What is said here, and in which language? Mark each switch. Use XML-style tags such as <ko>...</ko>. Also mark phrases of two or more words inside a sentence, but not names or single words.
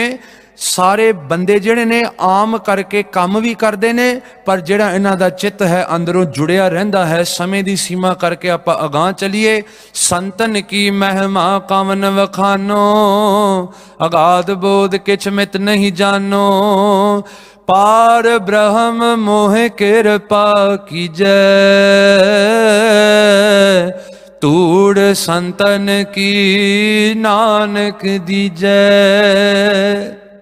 <pa>ਕਿਵੇਂ ਸਾਰੇ ਬੰਦੇ ਜਿਹੜੇ ਨੇ ਆਮ ਕਰਕੇ ਕੰਮ ਵੀ ਕਰਦੇ ਨੇ, ਪਰ ਜਿਹੜਾ ਇਹਨਾਂ ਦਾ ਚਿੱਤ ਹੈ ਅੰਦਰੋਂ ਜੁੜਿਆ ਰਹਿੰਦਾ ਹੈ। ਸਮੇਂ ਦੀ ਸੀਮਾ ਕਰਕੇ ਆਪਾਂ ਅਗਾਂਹ ਚਲੀਏ। ਸੰਤਨ ਕੀ ਮਹਿਮਾ ਕਵਨ ਵਖਾਨੋ, ਅਗਾਧ ਬੋਧ ਕਿਛ ਮਿਤ ਨਹੀਂ ਜਾਨੋ। पार ब्रह्म मोह कृपा कीजै, तूड़ संतन की नानक दीजै।</pa>